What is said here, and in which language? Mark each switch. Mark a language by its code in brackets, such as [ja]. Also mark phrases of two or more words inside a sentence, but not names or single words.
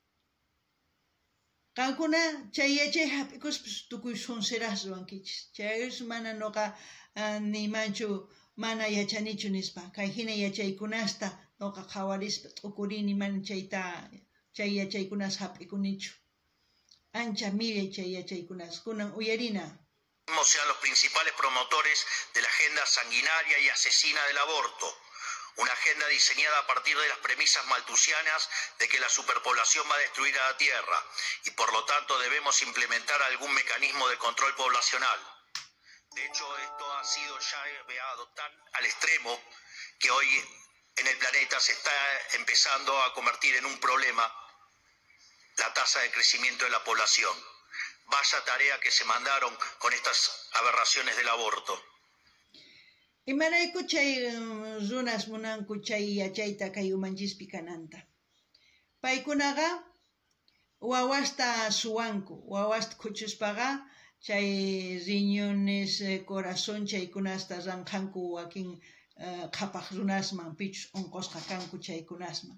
[qu] Qankuna chay yachay hap'ikuspis tukuy sunsiras ruwankichis. Chayrus mana noqa nimanchu mana yachanichu nispa. Kay hina yachaykunasta noqa qhawarispa t'ukurini mana chay yachaykunas hap'ikunichu. Ancha millay chay yachaykunas. Kunan uyarina. [es] Sean los principales promotores de la agenda sanguinaria y asesina del aborto. Una agenda diseñada a partir de las premisas malthusianas de que la superpoblación va a destruir a la Tierra y por lo tanto debemos implementar algún mecanismo de control poblacional. De hecho, esto ha sido ya llevado tan al extremo que hoy en el planeta se está empezando a convertir en un problema la tasa de crecimiento de la población. Vaya tarea que se mandaron con estas aberraciones del aborto. [qu] Imarayku chay runas munanku chay yachayta kay umanchispi kananta. Paykunaqa wawasta suwanku, wawasta khuchuspaqa chay [es] riñones, corazón, [qu] chaykunasta ranqanku wakin qhapaq runasman, pichus unqusqa kanku chaykunasman.